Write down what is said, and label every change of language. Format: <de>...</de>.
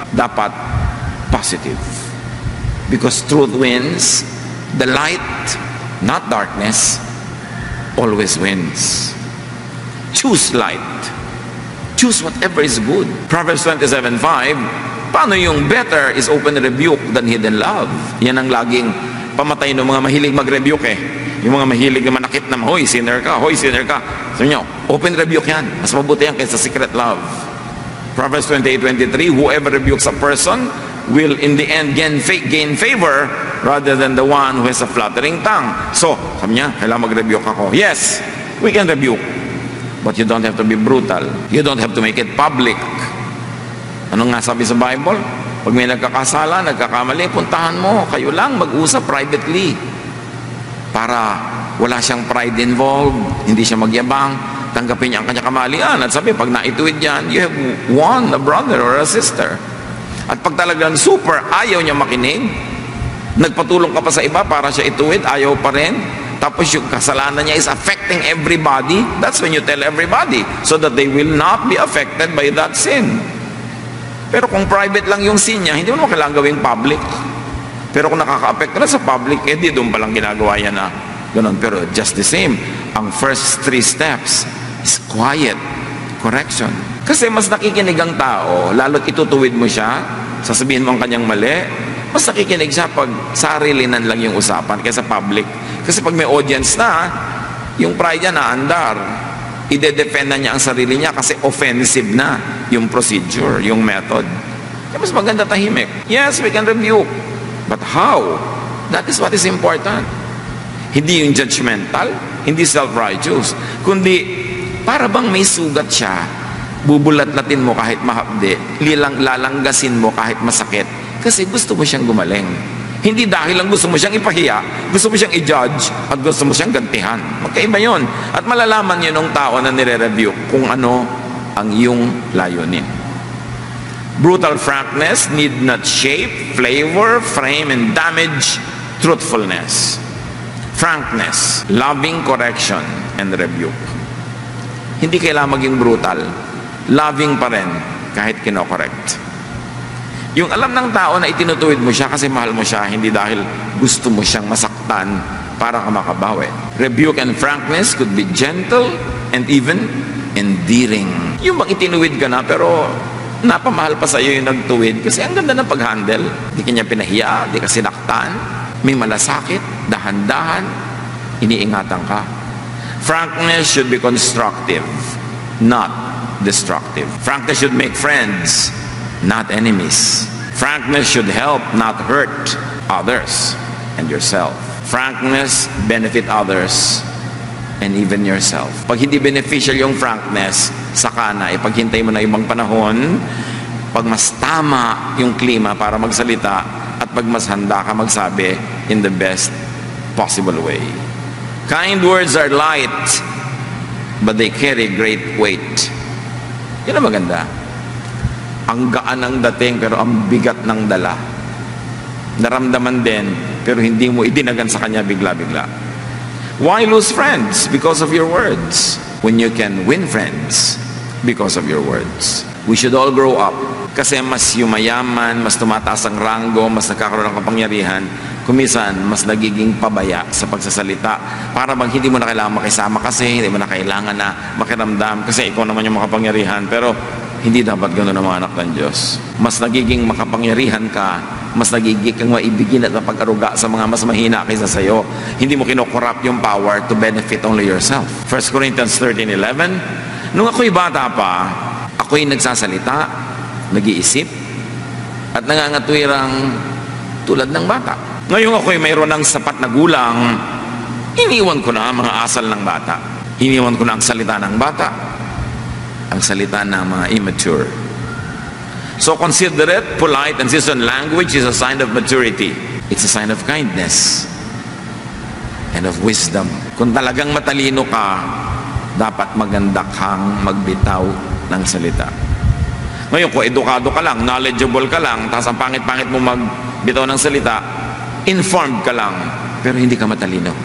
<en>Dapat positive. Because truth wins. The light, not darkness, always wins. Choose light. Choose whatever is good. Proverbs 27:5,</en> <tl>paano yung</tl> <en>better is open rebuke than hidden love?</en> <tl>Yan ang laging pamatay ng mga mahilig mag-rebuke eh. Yung mga mahilig na manakit na, hoy, sinner ka, hoy, sinner ka. Sabi nyo, open rebuke yan. Mas mabuti yan kaysa secret love.</tl> <en>Proverbs 28:23, whoever rebukes a person will in the end gain favor rather than the one who has a flattering tongue.</en> <tl>So, sabi niya, kailangan mag-rebuke ako.</tl> <en>Yes, we can rebuke. But you don't have to be brutal. You don't have to make it public.</en> <tl>Ano nga sabi sa</tl> <en>Bible?</en> <tl>Pag may nagkakasala, nagkakamali, puntahan mo. Kayo lang mag-usap privately. Para wala siyang pride involved, hindi siya magyabang, tanggapin niya ang kanya kamalian. At sabi, pag naituwid yan,</tl> <en>you have won a brother or a sister.</en> <tl>At pag talagang super ayaw niya makinig, nagpatulong ka pa sa iba para siya ituwid, ayaw pa rin, tapos yung kasalanan niya</tl> <en>is affecting everybody, that's when you tell everybody, so that they will not be affected by that sin.</en> <tl>Pero kung private lang yung sin niya, hindi mo kailangan gawing public. Pero kung nakaka-affect na sa public, di doon palang ginagawa yan na ganun.</tl> <en>Pero just the same, ang first 3 steps is quiet correction.</en> <tl>Kasi mas nakikinig ang tao, lalo't itutuwid mo siya, sasabihin mo ang kanyang mali, mas nakikinig siya pag sarilinan lang yung usapan kaysa public. Kasi pag may audience na, yung pride niya naandar. Ide-defend na niya ang sarili niya kasi offensive na yung procedure, yung method. Kaya mas maganda tahimik.</tl> <en>Yes, we can rebuke. But how? That is what is important.</en> <tl>Hindi yung judgmental, hindi self-righteous, kundi para bang may sugat siya, bubulat-latin mo kahit mahapdi, lalanggasin mo kahit masakit, kasi gusto mo siyang gumaling. Hindi dahil lang gusto mo siyang ipahiya, gusto mo siyang i-judge, at gusto mo siyang gantihan. Magkaiba yun. At malalaman yun ng tao na nire-review kung ano ang iyong layunin.</tl> <en>Brutal frankness need not shape, flavor, frame, and damage truthfulness. Frankness, loving correction, and rebuke.</en> <tl>Hindi kailangan maging brutal. Loving pa rin kahit kinokorrect. Yung alam ng tao na itinutuwid mo siya kasi mahal mo siya, hindi dahil gusto mo siyang masaktan para ka makabawi.</tl> <en>Rebuke and frankness could be gentle and even endearing.</en> <tl>Yung bang itinuwid ka na pero napamahal pa sa iyo yung nagtuwid kasi ang ganda ng pag-handle. Di kanya pinahiya, di ka sinaktan, may malasakit, dahan-dahan, iniingatan ka.</tl> <en>Frankness should be constructive, not destructive. Frankness should make friends, not enemies. Frankness should help, not hurt others and yourself. Frankness benefit others and even yourself.</en> <tl>Pag hindi beneficial yung frankness, saka na, ipaghintay mo na ibang panahon, pag mas tama yung klima para magsalita, at pag mas handa ka magsabi</tl> <en>in the best possible way. Kind words are light, but they carry great weight.</en> <tl>Yan ang maganda. Ang gaan ng dating, pero ang bigat ng dala. Naramdaman din, pero hindi mo idinagan sa kanya bigla-bigla.</tl> <en>Why lose friends? Because of your words. When you can win friends because of your words. We should all grow up.</en> <tl>Kasi mas yumayaman, mas tumataas ang ranggo, mas nagkakaroon ng kapangyarihan, kumisan, mas nagiging pabaya sa pagsasalita. Para bang hindi mo na kailangan makisama kasi, hindi mo na kailangan na makiramdam kasi ikaw naman yung makapangyarihan. Pero hindi dapat gano'n ang mga anak ng Diyos. Mas nagiging makapangyarihan ka, mas nagiging kang maibigin at napag-aruga sa mga mas mahina kaysa sa'yo. Hindi mo kinokorrupt yung</tl> <en>power to benefit only yourself.</en> <tl>1 Corinthians 13:11, nung ako'y bata pa, ako'y nagsasalita, nag-iisip, at nangangatwirang tulad ng bata. Ngayon ako'y mayroon ng sapat na gulang, iniwan ko na ang mga asal ng bata. Iniwan ko na ang salita ng bata, ang salita ng mga immature.</tl> <en>So considerate, polite, and seasoned language is a sign of maturity. It's a sign of kindness and of wisdom.</en> <tl>Kung talagang matalino ka, dapat maganda kang magbitaw ng salita. Ngayon, kung edukado ka lang, knowledgeable ka lang, tapos ang pangit-pangit mo magbitaw ng salita, informed ka lang, pero hindi ka matalino.</tl>